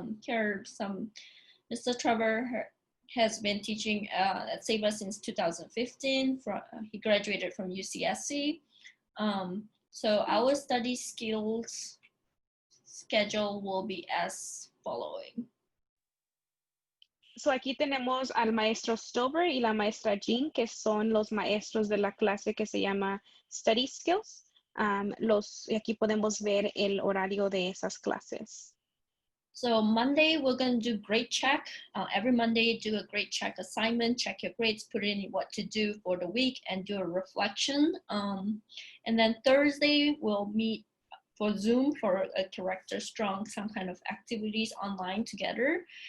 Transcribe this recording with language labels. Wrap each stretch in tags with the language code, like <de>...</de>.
<en>Mr. Trevor has been teaching at Ceiba since 2015. He graduated from UCSC. So our study skills schedule will be as following.</en> <es>So aquí tenemos al maestro Stover y la maestra Jean, que son los maestros de la clase que se llama Study Skills. Y aquí podemos ver el horario de esas clases.</es> <en>So Monday, we're going to do grade check. Every Monday, do a grade check assignment, check your grades, put in what to do for the week, and do a reflection. And then Thursday, we'll meet for Zoom for a character strong, some kind of activities online together.</en>